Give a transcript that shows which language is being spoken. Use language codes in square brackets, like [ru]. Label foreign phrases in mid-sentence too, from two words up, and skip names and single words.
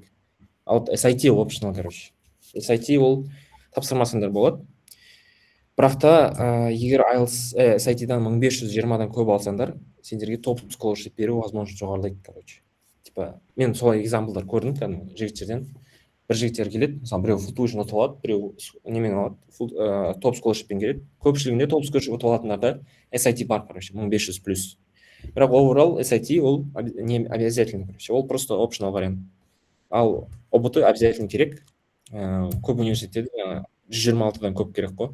[kk] Ал SIT optional, короче. SIT ол тапсырмасаңдар болады. Бірақ та егер IELTS SIT-дан 1520-дан көп алсаңдар, сендерге топ scholarship беру возможность жоғарылайды, короче. Типа, мен солай экзамплдар көрдім, кәдімгі жігіттерден. Бір жігіттер келеді, мысалы біреу full tuition ұтып алады, біреу немен алады, топ scholarshipпен келеді. Көпшілігінде топ scholarship ұтып алатындарда SIT бар, короче, 1500 плюс. Бірақ overall SIT ол [ru] не обязательный, [kk] короче, ол просто optional вариант. Ал ұбт обязательно керек. Көп университеттерде 126-дан көп керек қой.